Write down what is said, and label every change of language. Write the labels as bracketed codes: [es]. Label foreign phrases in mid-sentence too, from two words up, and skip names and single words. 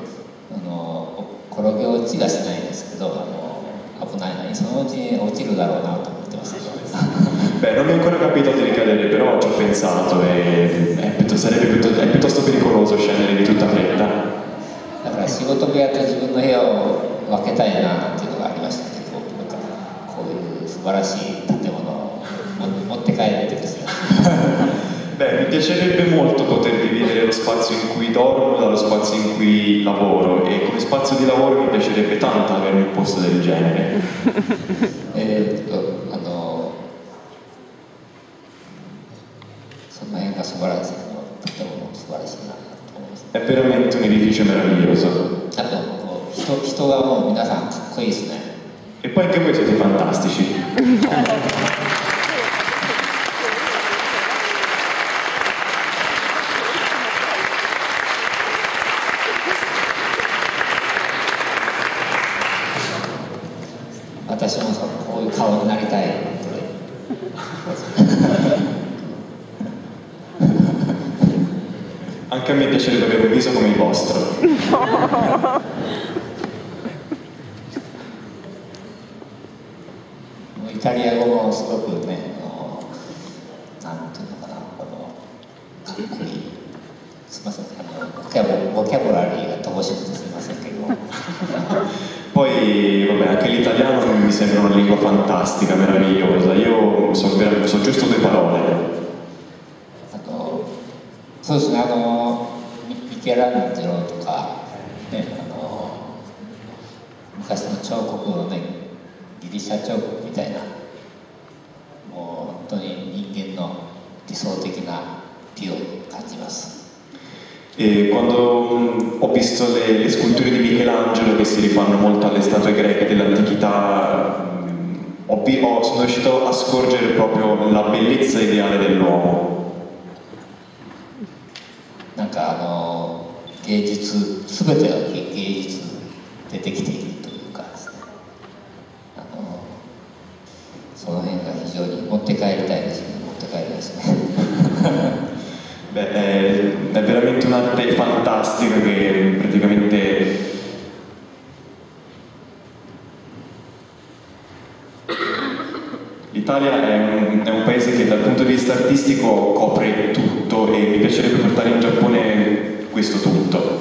[it] Beh, non mi è ancora capitato di cadere, però ci ho pensato e è piuttosto pericoloso scendere di tutta fretta. [ja] 素晴らしい建物を持って帰ってですね [it] Beh, mi piacerebbe molto poter dividere lo spazio in cui dormo dallo spazio in cui lavoro, e come spazio di lavoro mi piacerebbe tanto avere un posto del genere. [ja] その辺が素晴らしい建物素晴らしいなと思います。 [it] È veramente un edificio meraviglioso. [ja] あと人がもう皆さんかっこいいですね。 [it] E poi anche voi siete fantastici. [ja] 私もこういう顔になりたい。 [it] Anche a me piacerebbe avere un viso come il vostro. [ja] イタリア語もすごくね、なんていうのかな、かっこいい。すみません、ボキャブラリーが乏しくてすみませんけど。 [it] Poi, vabbè, anche l'italiano mi sembra una lingua fantastica, meravigliosa. Io so giusto 2 parole. [ja] そうですね、ミケランジェロとか、ね、昔の彫刻のね、ギリシャ彫刻みたいな、もう本当に人間の理想的な美を感じます。 [it] E quando ho visto le sculture di Michelangelo che si rifanno molto alle statue greche dell'antichità, sono riuscito a scorgere proprio la bellezza ideale dell'uomo. [ja] なんか芸術、すべてが芸術でできているというかですね、その辺が非常に持って帰りたいですね、持って帰りですね。 [it] Beh, è veramente un'arte fantastica che praticamente l'Italia è un paese che dal punto di vista artistico copre tutto, e mi piacerebbe portare in Giappone questo tutto.